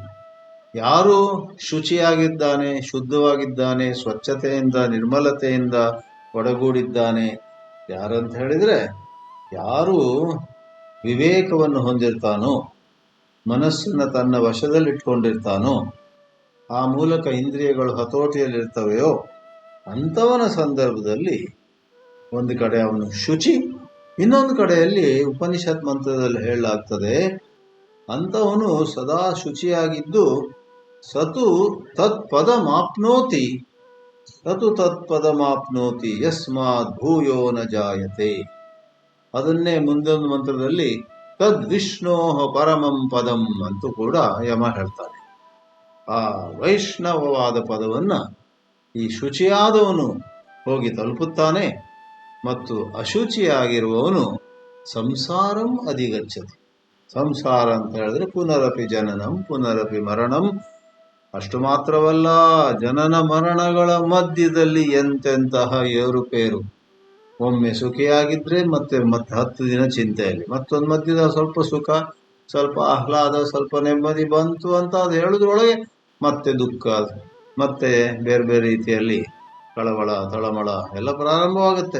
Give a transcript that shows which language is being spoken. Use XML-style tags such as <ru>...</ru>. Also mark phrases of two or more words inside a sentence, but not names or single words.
<kn>ಯಾರು ಶುಚಿಯಾಗಿದ್ದಾನೆ, ಶುದ್ಧವಾಗಿದ್ದಾನೆ, ಸ್ವಚ್ಛತೆಯಿಂದ ನಿರ್ಮಲತೆಯಿಂದ ಒಡಗೂಡಿದ್ದಾನೆ ಯಾರಂತ ಹೇಳಿದ್ರೆ, ಯಾರು ವಿವೇಕವನ್ನು ಹೊಂದಿರ್ತಾನೋ, ಮನಸ್ಸನ್ನು ತನ್ನ ವಶದಲ್ಲಿಟ್ಕೊಂಡಿರ್ತಾನೋ, ಆ ಮೂಲಕ ಇಂದ್ರಿಯಗಳು ಹತೋಟಿಯಲ್ಲಿರ್ತವೆಯೋ ಅಂಥವನ ಸಂದರ್ಭದಲ್ಲಿ ಒಂದು ಕಡೆ ಅವನು ಶುಚಿ, ಇನ್ನೊಂದು ಕಡೆಯಲ್ಲಿ ಉಪನಿಷತ್ ಮಂತ್ರದಲ್ಲಿ ಹೇಳಲಾಗ್ತದೆ, ಅಂಥವನು ಸದಾ ಶುಚಿಯಾಗಿದ್ದು</kn> <sa>ಸತು ತತ್ಪದಮಾಪ್ನೋತಿ, ಸತು ತತ್ಪದಮಾಪ್ನೋತಿ ಯಸ್ಮಾತ್ ಭೂಯೋ ನ ಜಾಯತೆ.</sa> <kn>ಅದನ್ನೇ ಮುಂದೊಂದು ಮಂತ್ರದಲ್ಲಿ</kn> <sa>ತದ್ವಿಷ್ಣೋ ಪರಮಂ ಪದಂ</sa> <kn>ಅಂತೂ ಕೂಡ ಯಮ ಹೇಳ್ತಾನೆ. ಆ ವೈಷ್ಣವವಾದ ಪದವನ್ನ ಈ ಶುಚಿಯಾದವನು ಹೋಗಿ ತಲುಪುತ್ತಾನೆ, ಮತ್ತು ಅಶುಚಿಯಾಗಿರುವವನು</kn> <sa>ಸಂಸಾರಂ ಅಧಿಗಚ್ಚತಿ.</sa> <kn>ಸಂಸಾರ ಅಂತ ಹೇಳಿದ್ರೆ</kn> <sa>ಪುನರಪಿ ಜನನಂ ಪುನರಪಿ ಮರಣಂ.</sa> <kn>ಅಷ್ಟು ಮಾತ್ರವಲ್ಲ, ಜನನ ಮರಣಗಳ ಮಧ್ಯದಲ್ಲಿ ಎಂತೆಂತಹ ಏರುಪೇರು. ಒಮ್ಮೆ ಸುಖಿಯಾಗಿದ್ರೆ ಮತ್ತೆ 10 ದಿನ ಚಿಂತೆಯಲ್ಲಿ, ಮತ್ತೊಂದು ಮಧ್ಯದ ಸ್ವಲ್ಪ ಸುಖ, ಸ್ವಲ್ಪ ಆಹ್ಲಾದ, ಸ್ವಲ್ಪ ನೆಮ್ಮದಿ ಬಂತು ಅಂತ ಅದು ಹೇಳೋದ್ರೊಳಗೆ ಮತ್ತೆ ದುಃಖ, ಮತ್ತೆ ಬೇರೆ ಬೇರೆ ರೀತಿಯಲ್ಲಿ ಕಳವಳ ತಳಮಳ ಎಲ್ಲ ಪ್ರಾರಂಭವಾಗುತ್ತೆ.</kn>